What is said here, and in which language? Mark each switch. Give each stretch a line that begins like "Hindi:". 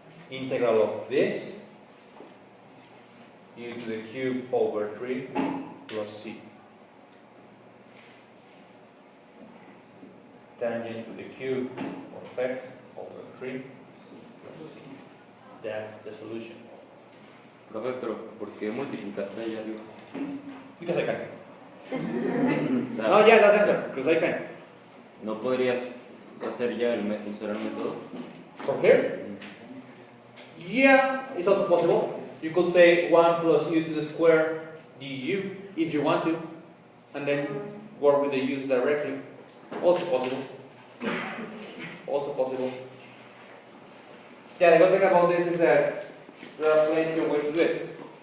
English: Integral of this u to the cube over 3 plus c. Tangent to the cube of x over 3 plus c. That's the solution.
Spanish: Profe, pero ¿por qué multiplicaste ahí arriba?
English: Because I can.
Spanish: O sea,
English: No, yeah, that's answer. Because I can.
Spanish: ¿no podrías hacer ya usar el método?
English: From here? Yeah, it's also possible. You could say 1 plus u to the square du if you want to, and then work with the u's directly. Also possible. Also possible. Yeah, the good thing about this is that there are plenty of ways to do it.